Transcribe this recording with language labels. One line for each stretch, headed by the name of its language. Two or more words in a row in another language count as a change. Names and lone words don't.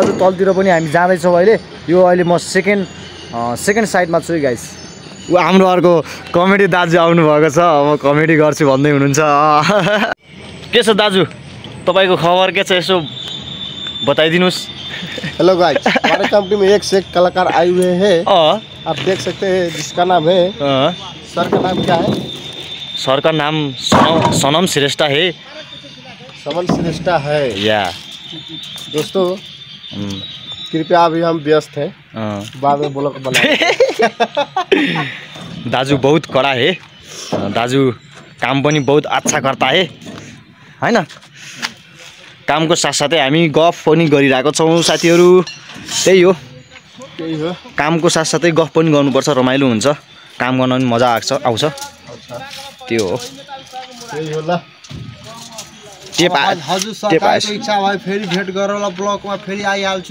Nepali: अझ तलतिर पनि हामी जाँदैछौँ अहिले। यो अहिले म सेकेन्ड साइडमा छु है गाइस। हाम्रो अर्को कमेडी दाजु आउनुभएको छ, म कमेडी गर्छु भन्दै हुनुहुन्छ। के छ दाजु, तपाईँको खबर के छ यसो बताइदिनुहोस्।
English: Hello guys,
Hindi: हमारे कंपनी में एक से एक कलाकार आए हुए हैं। आप देख सकते हैं, जिसका नाम है सर का नाम क्या है? सर का नाम सनम श्रेष्ठ है। समन श्रेष्ठ है या दोस्तों, कृपया अभी हम व्यस्त हैं, बाद में ब्लॉग बनाएंगे। दाजु बहुत कड़ा है, दाजु काम पनि बहुत अच्छा करता है हैन।
Nepali: कामको साथसाथै हामी गफ पनि गरिरहेको छौँ साथीहरू। त्यही हो, कामको साथसाथै गफ पनि गर्नुपर्छ, रमाइलो हुन्छ, काम गर्न पनि मजा आउँछ। त्यो हो। हजुर सरकारको इच्छा भए फेरि भेट गरेर ब्लगमा फेरि आइहाल्छु।